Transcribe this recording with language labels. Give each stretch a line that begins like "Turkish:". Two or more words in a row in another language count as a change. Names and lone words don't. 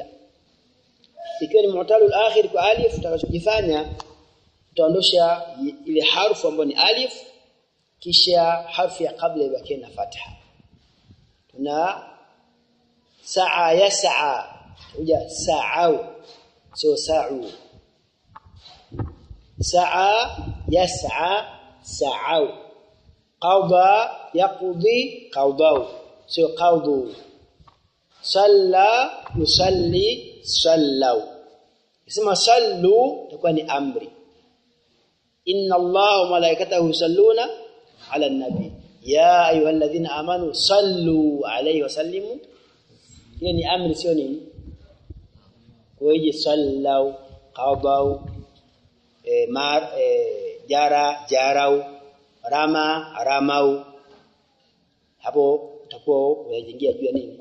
Swahili: Ikiwa ni
Arabic: معتل الآخر
Swahili: kwa alif, utakachokifanya utaondosha ile harfu ambayo ni alif, kisha harfu ya kabla ibaki na fatha. Tuna
Arabic: سعى يسعى,
Swahili: uja sa'au sio sa'u.
Arabic: سعى يسعى سعاء. قضى يقضي قضاء sio qawdu. صلى يصلي صلاء.
Swahili: Isema sallu itakuwa ni amri.
Arabic: إن الله وملائكته يصلون على النبي يا أيها الذين آمنوا صلوا عليه وسلموا.
Swahili: Hiyo ni amri, sio nini? Kwa hiyo
Arabic: صلاء، قضاء، جراء، رماء.
Swahili: Hapo utakuwa unajengia juu ya nini?